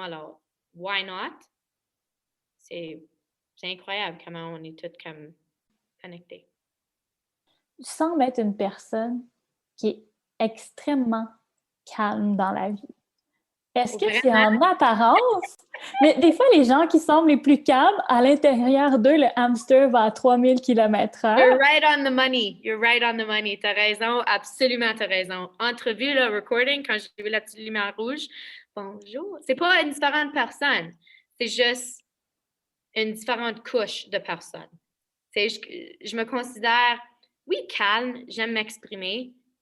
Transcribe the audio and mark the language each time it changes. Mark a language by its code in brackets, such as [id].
[fr] Alors, [en] why not? [fr] C'est incroyable comment on est tous comme connectés. Tu sembles être une personne qui est extrêmement calme dans la vie. Est-ce que c'est Vraiment? en apparence? Mais des fois, les gens qui semblent les plus calmes, à l'intérieur d'eux, le hamster va à 3000 km/h. [en] You're right on the money. You're right on the money. [fr] T'as raison, absolument t'as raison. Entrevue, là, recording, quand j'ai vu la petite lumière rouge, bonjour. C'est pas une différente personne. C'est juste une différente couche de personnes. Je me considère, oui, calme, j'aime m'exprimer.